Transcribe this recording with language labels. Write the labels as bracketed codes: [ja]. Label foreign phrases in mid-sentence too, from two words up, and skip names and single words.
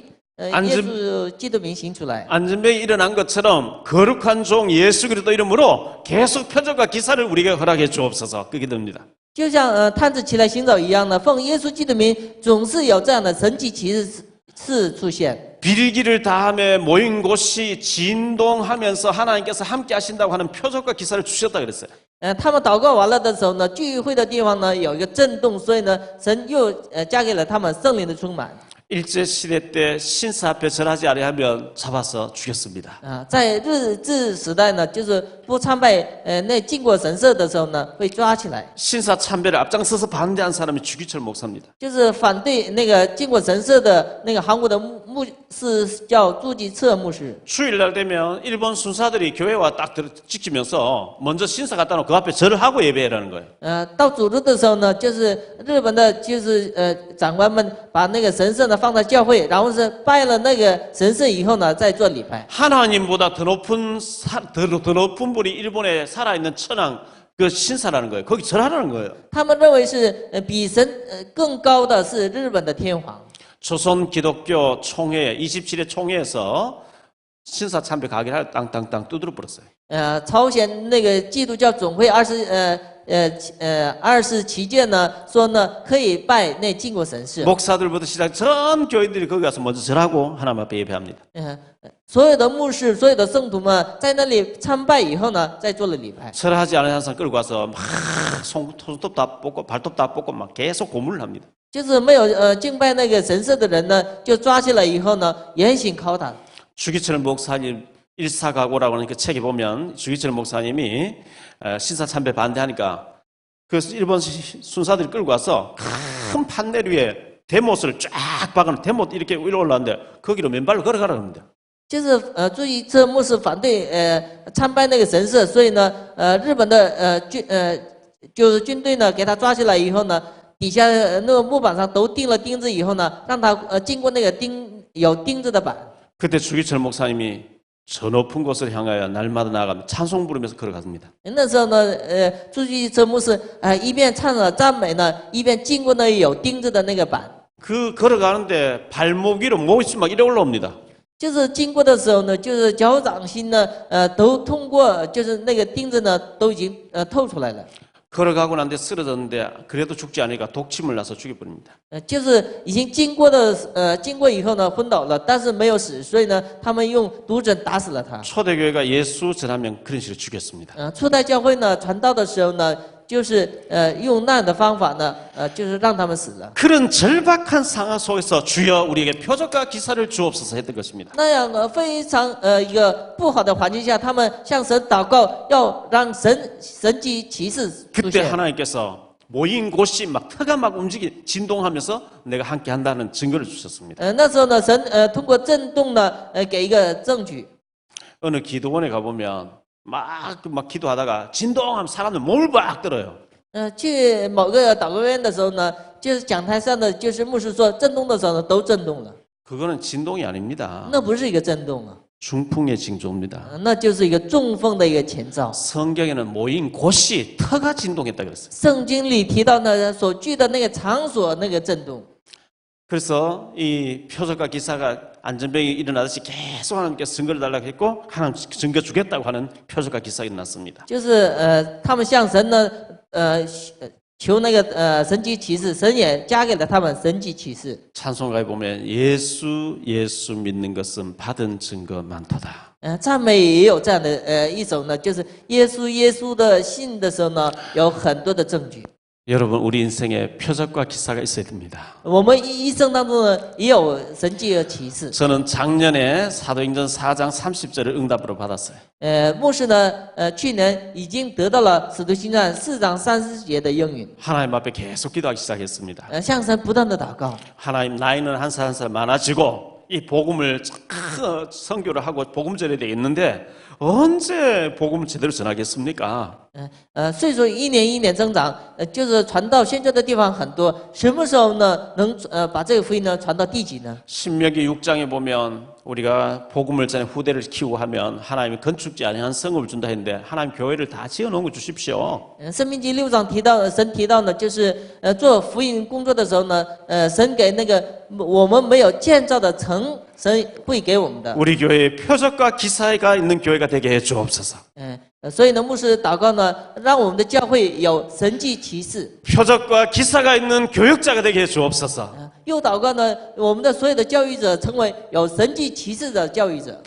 [zh] 耶稣基督名行出来。 [ko] 안전병이 일어난 것처럼 거룩한 종 예수 그리스도 이름으로 계속 표적과 기사를 우리에게 허락해 주옵소서 그게 됩니다. [zh] 就像探子起来行走一样呢，奉耶稣基督名，总是有这样的神迹奇事出现。 [ko] 비리기를 다함에 모인 곳이 진동하면서 하나님께서 함께 하신다고 하는 표적과 기사를 주셨다 그랬어요. [zh] 他们祷告完了的时候呢，聚会的地方呢有一个震动，所以呢，神又加给了他们圣灵的充满。 [ko] 일제 시대 때 신사 앞에 절하지 아니하면 잡아서 죽였습니다. [zh] 在日治时代呢，就是不参拜那靖国神社的时候呢，被抓起来。 [ko] 신사 참배를 앞장서서 반대한 사람이 주기철 목사입니다. [zh] 就是反对那个靖国神社的那个韩国的牧师叫朱吉彻牧师。 [ko] 주일날 되면 일본 순사들이 교회와 딱 지키면서 먼저 신사 갖다 놓고 그 앞에 절을 하고 예배하라는 거예요. [zh] 到主日的时候呢，就是日本的，就是长官们把那个神社呢放在教会，然后是拜了那个神社以后呢，再做礼拜。 [ko] 하나님보다 더 높은 분이 일본에 살아있는 천황 그 신사라는 거예요. 거기 절하라는 거예요. [zh] 他们认为是比神更高的是日本的天皇。 [ko] 조선 기독교 총회 27회 총회에서 신사 참배 가게를 땅땅땅 두드려 버렸어요. [zh] 朝鲜那个基督教总会27届呢，说呢可以拜那靖国神社。 [ko] 목사들부터 시작 전 교인들이 거기 가서 먼저 절하고 하나님 앞에 예배합니다. [zh] 所有的牧师、所有的圣徒们在那里参拜以后呢，再做了礼拜。 [ko] 절하지 않은 항상 끌고 가서 막 손톱 다 뽑고 발톱 다 뽑고 막 계속 고문을 합니다. [zh] 就是没有敬拜那个神社的人呢，就抓起来以后呢，严刑拷打。 [ko] 주기철 목사님 일사각오라고 하는 그 책에 보면 주기철 목사님이 신사 참배 반대하니까 그 일본 순사들이 끌고 와서 큰 판넬 위에 대못을 쫙 박아놓은 대못 이렇게 위로 올라왔는데 거기로 맨발로 걸어가라고 합니다. [zh] 就是注意这牧师反对参拜那个神社，所以呢日本的就是军队呢给他抓起来以后呢， 底下那个木板上都钉了钉子以后呢，让他经过那个有钉子的板。 [ko] 그때 주기철 목사님이 저 높은 곳을 향하여 날마다 나아가며 찬송 부르면서 걸어갑니다. [zh] 那时候呢，朱继哲牧师一边唱着赞美呢，一边经过那有钉子的那个板。 [ko] 그 걸어가는데 발목 위로 못이 막 이래 올라옵니다. [zh] 就是经过的时候呢，就是脚掌心呢，都通过，就是那个钉子呢，都已经透出来了。 [ko] 걸어가고 난 뒤에 쓰러졌는데 그래도 죽지 않으니까 독침을 나서 죽여버립니다. [zh] 就是已经经过以后呢，昏倒了，但是没有死，所以呢，他们用毒针打死了他。 [ko] 초대교회가 예수 전하면 그런 식으로 죽였습니다. [zh] 初代教会呢，传道的时候呢，就是用那样的方法呢，就是让他们死了。 [ko] 그런 절박한 상황 속에서 주여 우리에게 표적과 기사를 주옵소서 했던 것입니다. [zh] 那样非常一个不好的环境下，他们向神祷告，要让神迹奇事出 [ko] 그때 [zh] 现。 [ko] 하나님께서 모인 곳이 막 터가 막 진동하면서 내가 함께 한다는 증거를 주셨습니다. [zh] 那时候呢，神通过震动呢，给一个证据。 [ko] 어느 기도원에 가보면 막 기도하다가 진동하면 사람들 몸을 막 들어요. [zh] 去某个祷告院的时候呢，就是讲台上的就是牧师说震动的时候呢，都震动了， [ko] 그거는 진동이 아닙니다. [zh] 那不是一个震动啊， [ko] 중풍의 징조입니다. [zh] 那就是一个中风的一个前兆。 [ko] 성경에는 모인 곳이 터가 진동했다 그랬어요. [zh] 圣经里提到呢，所居的那个场所那个震动。 [ko] 그래서 이 표적과 기사가 안전병이 일어나듯이 계속 하나님께서 증거를 달라고 했고 하나님 증거 주겠다고 하는 표적과 기사가 일어났습니다. [zh] 就是他们向神呢，求那个神迹奇事，神也加给了他们神迹奇事。 [ko] 찬송가에 보면 예수 믿는 것은 받은 증거 많도다. [zh] 赞美也有这样的一首呢，就是耶稣的信的时候呢，有很多的证据。 [ko] 여러분 우리 인생에 표적과 기사가 있어야 됩니다. [zh] 我们一生当中呢，也有神迹和奇事。 [ko] 저는 작년에 사도행전 4장 30절을 응답으로 받았어요. [zh] 牧师呢，去年已经得到了使徒行传4章30节的应允。 [ko] 하나님 앞에 계속 기도하기 시작했습니다. [zh] 向神不断的祷告。 [ko] 하나님 나이는 한 살 한 살 많아지고 이 복음을 선교를 하고 복음 전해야 되겠는데 언제 복음을 제대로 전하겠습니까? [zh] 岁数一年一年增长，就是传到宣教的地方很多，什么时候呢能把这个福音呢传到地极呢？ [ko] 신명기 6장에 보면 우리가 복음을 전해 후대를 키우고 하면 하나님이 건축지 아니한 성읍을 준다 했는데 하나님 교회를 다 지어놓은 거 주십시오. [zh] 申命记6章提到，神提到呢，就是做福音工作的时候呢，神给那个我们没有建造的城，神会给我们的。 [ko] 우리 교회에 표적과 기사가 있는 교회가 되게 해 주옵소서. [zh] 所以呢，牧师祷告呢，让我们的教会有神迹奇事。 [ko] 표적과 기사가 있는 교육자가 되게 해 주옵소서. [zh] 又祷告呢，我们的所有的教育者成为有神迹奇事的教育者。